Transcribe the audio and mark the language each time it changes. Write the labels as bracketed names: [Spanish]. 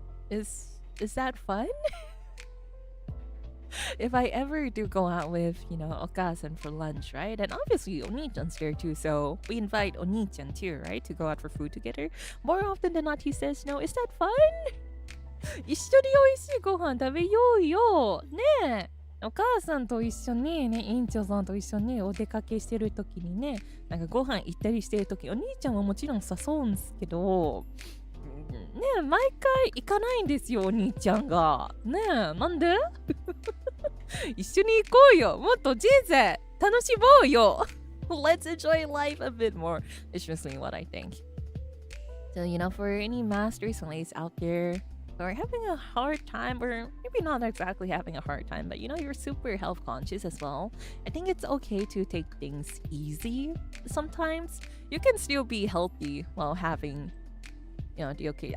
[English] Is that fun? If I ever do go out with, Okasan for lunch, right? And obviously Oni-chan's there too, so we invite Oni-chan too, right? To go out for food together. More often than not, he says, no, is that fun? [Japanese] 一緒に美味しいご飯食べようよねえ、お母さんと一緒にね、院長さんと一緒にお出かけしてる時にね、なんかご飯行ったりしてる時、お兄ちゃんはもちろん誘うんですけどねえ、毎回行かないんですよ、お兄ちゃんがねえ、なんで一緒に行こうよ、もっと人生楽しもうよ [English] Let's enjoy life a bit more. It's just what I think. So, for any masters and ladies out there or having a hard time, or maybe not exactly having a hard time, but you're super health conscious as well, I think it's okay to take things easy sometimes. You can still be healthy while having the okay.